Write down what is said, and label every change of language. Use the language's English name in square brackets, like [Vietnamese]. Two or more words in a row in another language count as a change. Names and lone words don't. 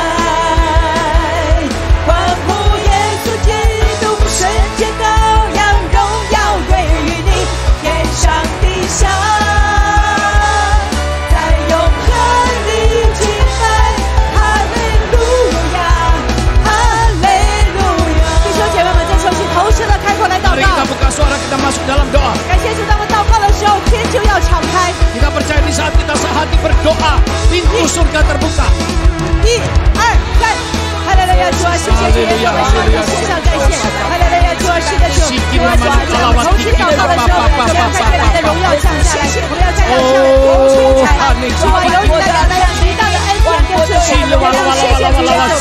[Chinese] 欢呼耶稣基督，圣洁羔羊，荣耀归于你，天上地下，在永恒里敬拜，哈利路亚，哈利路亚。弟兄姐妹们，在休息投射的开口来祷 [Indonesian] Mari kita [Chinese] 告， [Indonesian] buka suara, kita masuk dalam doa. [Chinese] 感谢主，当我祷告的时候，天就要敞开。 [Indonesian] Kita percaya di saat kita sehati berdoa, pintu surga terbuka. [Chinese] 1、2、3，哈利路亚！主啊，谢谢主，耶稣，我们向你献上感谢。哈利路亚！主啊，是的主，主啊，主啊，在我们同心祷告的时候，将看见你的荣耀降下来，我们要在他上面同出彩。主啊，有你的两样极大的恩典跟祝福，我们要谢谢主耶稣。